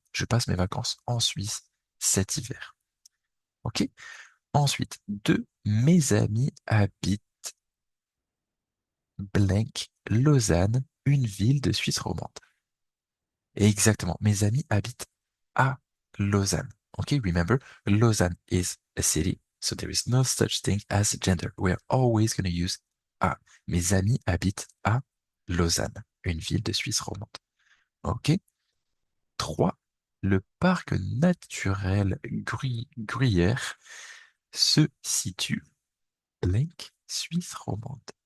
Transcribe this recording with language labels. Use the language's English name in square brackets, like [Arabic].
[French] Je passe mes vacances en Suisse cet hiver. OK? Ensuite, deux, mes amis habitent blank, Lausanne, une ville de Suisse romande. Et exactement, mes amis habitent à Lausanne. [English] Okay, remember, Lausanne is a city, so there is no such thing as gender. We are always going to use à. [French] Mes amis habitent à Lausanne, une ville de Suisse romande. Ok. 3. Le parc naturel Gruyère se situe blank, Suisse romande.